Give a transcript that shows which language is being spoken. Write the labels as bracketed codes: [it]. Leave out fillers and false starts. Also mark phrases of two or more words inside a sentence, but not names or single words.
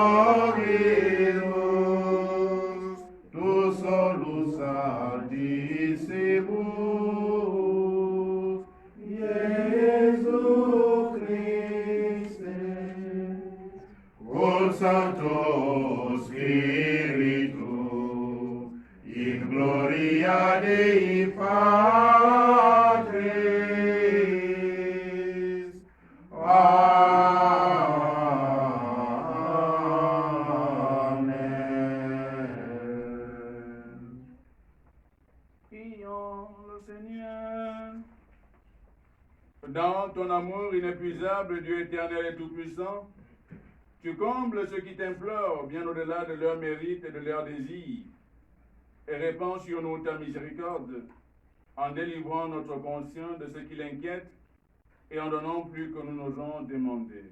[la] dominus, tu solus altissimus, Iesu Christe, cum Sancto Spiritu, in gloria Dei Patris. Amen. [fr] Prions le Seigneur. Dans ton amour inépuisable, Dieu éternel et tout-puissant, tu combles ceux qui t'implorent bien au-delà de leurs mérites et de leurs désirs, et répands sur nous ta miséricorde, en délivrant notre conscience de ce qui l'inquiète et en donnant plus que nous n'osons demander.